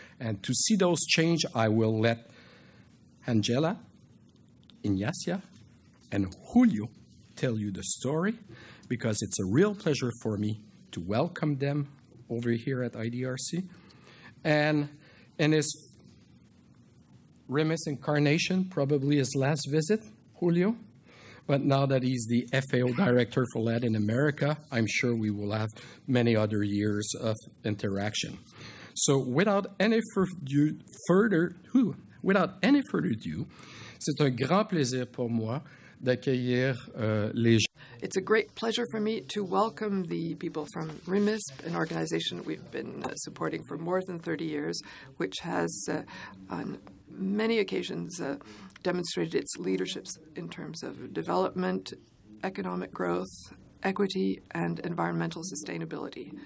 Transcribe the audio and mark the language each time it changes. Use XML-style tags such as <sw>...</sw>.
<en>And to see those change, I will let Angela, Ignacia, and Julio tell you the story, because it's a real pleasure for me to welcome them over here at IDRC. And in his Rimisp incarnation, probably his last visit, Julio. But now that he's the FAO director for Latin America, I'm sure we will have many other years of interaction. So without any further ado,</en> <fr>c'est un grand plaisir pour moi d'accueillir les gens.</fr> <en>It's a great pleasure for me to welcome the people from Rimisp, an organization we've been supporting for more than 30 years, which has on many occasions demonstrated its leadership in terms of development, economic growth, equity, and environmental sustainability.</en>